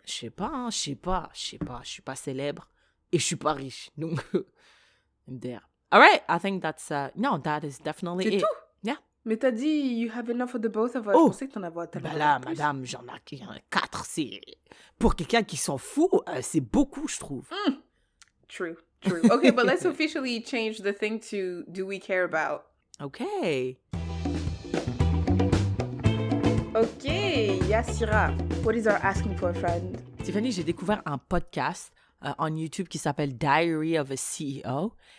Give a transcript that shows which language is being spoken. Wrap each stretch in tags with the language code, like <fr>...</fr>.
<fr>Je sais pas, je suis pas célèbre et je suis pas riche, donc</fr> <en>I'm there. All right, I think that's no, that is definitely</en> <fr>c'est</fr> <en>it.</en> <fr>tout.</fr> <en>Yeah.</en> <fr>Mais t'as dit</fr> <en>you have enough for the both of us.</en> <fr>Je pensais que t'en avais tellement. Bah là, madame, j'en ai 4. C'est pour quelqu'un qui s'en fout, c'est beaucoup, je trouve.</fr> <en>True. Okay, but let's officially change the thing to do we care about? Okay. Okay, Yassira, what is our asking for, friend?</en> <fr>Tiffany, j'ai découvert un podcast en YouTube qui s'appelle Diary of a CEO.</fr>